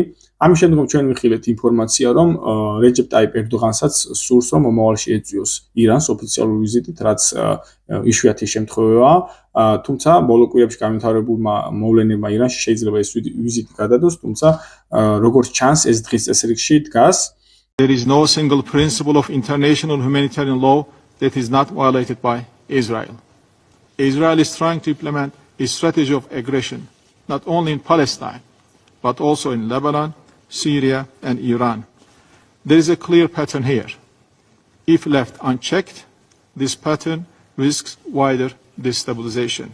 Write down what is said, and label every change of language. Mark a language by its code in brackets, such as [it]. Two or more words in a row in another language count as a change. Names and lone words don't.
[ka] ამის შემდგომ ჩვენ ვიხილეთ ინფორმაცია, რომ რეჯეპ ტაიპ ერდოღანსაც სურს, რომ მომავალში ეწვიოს ირანს ოფიციალური ვიზიტით, რაც იშვიათი შემთხვევაა. თუმცა ბოლო კვირებში გამთავრებულმა მოვლენებმა ირანში შეიძლება ეს ვიზიტი გადადოს, თუმცა როგორც ჩანს, ეს დღის წესრიგში დგას. [en] There is no single principle of international humanitarian law that is not violated by Israel. Israel is trying to implement a strategy of aggression, not only in Palestine, but also in Lebanon, Syria, and Iran. There is a clear pattern here. If left unchecked, this pattern risks wider destabilization.